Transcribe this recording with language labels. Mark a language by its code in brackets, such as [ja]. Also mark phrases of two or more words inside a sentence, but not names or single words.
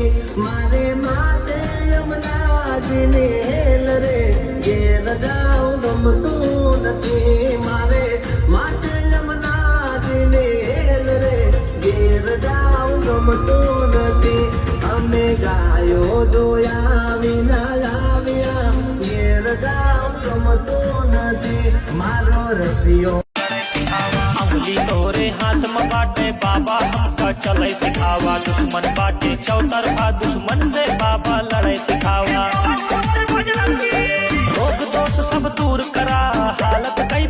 [gu] મારે માતે યમુનાજીને હેલ રે ઘેર જાઉં ગમતું નથી મારે માતે યમુનાજીને હેલ રે ઘેર જાઉં ગમતું નથી અમે ગાયો દોયા વિના લાવ્યા ઘેર જાઉં ગમતું નથી મારો રસિયો [bho] अंगुली तोरे हाथ में बाटे बाबा हमका चले सिखावा दुश्मन बाटे चौतरफा दुश्मन से बाबा लड़ाई सिखावा रोग दोष सब दूर करा हालत